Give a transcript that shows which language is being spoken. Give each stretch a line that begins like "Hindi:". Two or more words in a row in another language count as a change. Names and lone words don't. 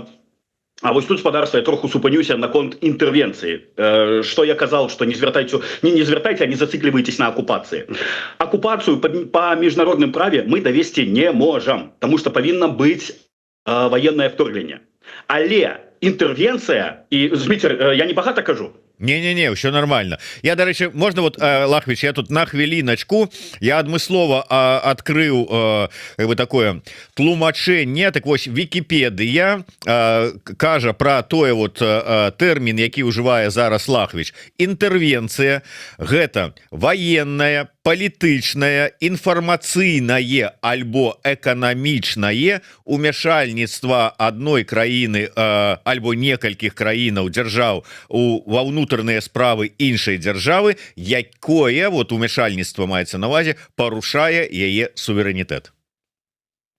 Belarusian: А вось тут, спадарства, я троху супанюся наконт інтэрвенцыі. Што я казаў, што не звяртайце, а не зациклівайтесь на акупацыі. Акупацыю па міжнародным праве мы давесці не можам, таму што павінна быць ваеннае вторгненне. Але інтэрвенцыя, і, Зміцер, я не багата кажу?
Russian: Не-не-не, все нормально.
Belarusian: Я,
Ukrainian: до речі, можна,
Belarusian: вот, Лахвич, я тут на хвилиночку, я адмыслова
Russian: открыл как бы такое
Belarusian: тлумачэнне, так вось Вікіпедыя кажа про тое вот тэрмін, які ўжывае зараз Лахвич. Інтэрвенцыя гэта военная, палітычнае, інфармацыйнае альбо эканамічнае умяшальніцтва адной краіны альбо некалькіх краінаў дзяржаў ва ўнутраныя справы іншай дзяржавы, якое вот умяшальніцтва маецца на ўвазе парушае яе суверэнітэт.